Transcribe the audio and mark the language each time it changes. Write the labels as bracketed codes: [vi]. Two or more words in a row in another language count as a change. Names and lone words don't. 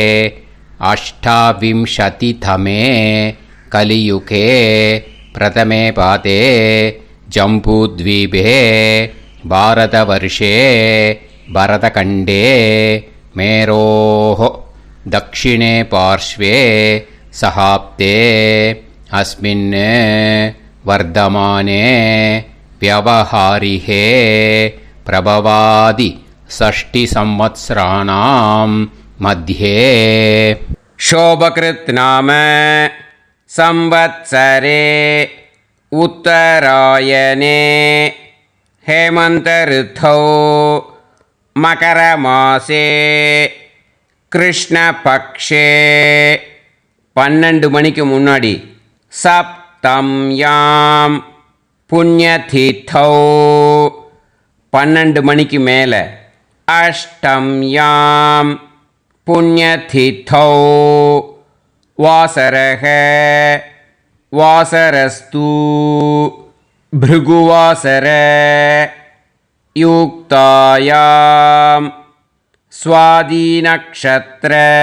[sa] अष्टाविंशतितमे कलियुगे प्रथमे पादे जम्बूद्वीपे भारतवर्षे भरतखण्डे मेरोः दक्षिणे पार्श्वे शकाब्दे अस्मिन् वर्तमाने व्यवहारिहे प्रभवादि षष्टि संवत्सराणां मध्ये शोभकृत् नाम संवत्सरे उत्तरायणे हेमंत ऋतौ मकरमासे कृष्णपक्षे [ta] 12 மணிக்கு முன்னாடி [sa] सप्तम्यां पुण्यतिथौ [ta] 12 மணிக்கு மேலே [sa] अष्टम्यां पुण्यतिथौ वासरक वासरस्तु भृगुवासर युक्तायां स्वातिनक्षत्र